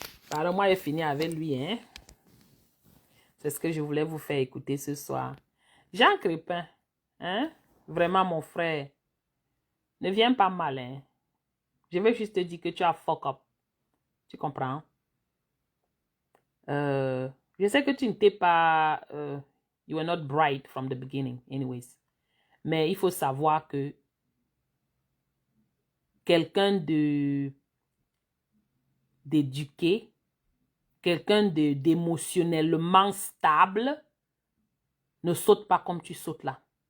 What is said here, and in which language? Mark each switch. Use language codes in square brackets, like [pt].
[fr] Alors moi, j'ai fini avec lui. Hein? C'est ce que je voulais vous faire écouter ce soir. Jean Crépin, hein? Vraiment mon frère. Ne viens pas mal, hein. Je vais juste te dire que tu as [en] fuck up. [fr] Tu comprends? Je sais que tu n'étais pas... [en] you were not bright from the beginning, anyways. [fr] Mais il faut savoir que quelqu'un d'éduqué, quelqu'un d'émotionnellement stable ne saute pas comme tu sautes là.